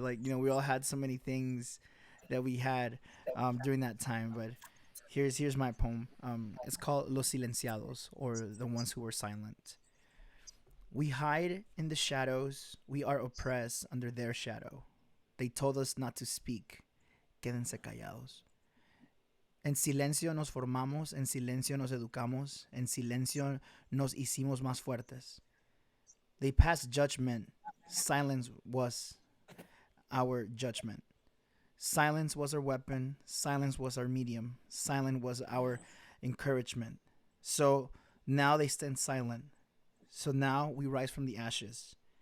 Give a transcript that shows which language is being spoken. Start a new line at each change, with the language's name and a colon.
English: Like we all had so many things that we had during that time. But here's my poem. It's called Los Silenciados, or the ones who were silent. We hide in the shadows. We are oppressed under their shadow. They told us not to speak.
Spanish: Quédense callados. En silencio nos formamos, en silencio nos educamos, en silencio nos hicimos más fuertes.
English: They passed judgment. Silence was our judgment. Silence was our weapon. Silence was our medium. Silence was our encouragement. So now they stand silent. So now we rise from the ashes.